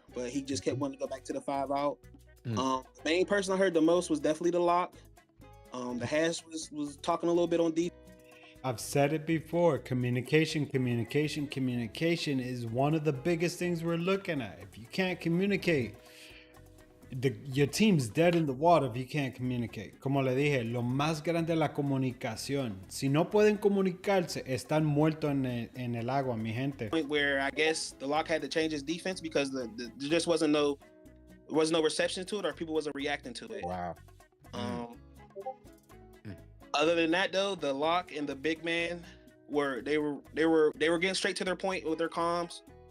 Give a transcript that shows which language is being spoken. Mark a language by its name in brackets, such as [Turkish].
[English] But he just kept wanting to go back to the 5-out. The main person I heard the most was definitely the lock. The hash was talking a little bit on deep. I've said it before. Communication is one of the biggest things we're looking at. If you can't communicate, your team's dead in the water if you can't communicate. [Spanish] Como le dije, lo más grande es la comunicación. Si no pueden comunicarse, están muertos en el agua, mi gente. [English] Where I guess the lock had to change his defense because there just wasn't no reception to it, or people wasn't reacting to it. Wow. Other than that, though, the lock and the big man were getting straight to their point with their comms.